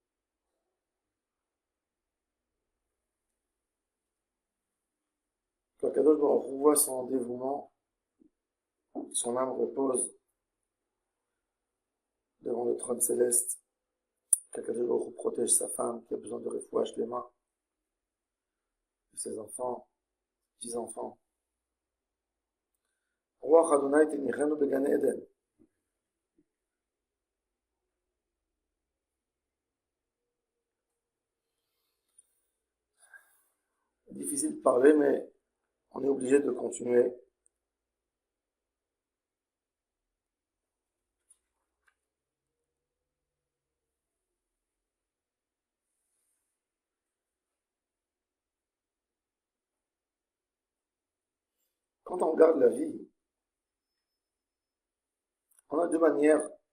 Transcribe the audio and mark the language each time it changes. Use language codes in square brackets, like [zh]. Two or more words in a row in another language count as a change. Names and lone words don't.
[fr] Quand [he] קדוש ברוך הוא [fr] voit son dévouement, son âme repose devant le trône céleste, qu' [he] הקדוש ברוך הוא [fr] protège sa femme qui a besoin de refouach les mains, de ses enfants, petits-enfants. [he] רוח אדוני תניחנו בגן עדן. [fr] Difficile de parler, mais on est obligé de continuer. Quand on regarde la vie, on a deux manières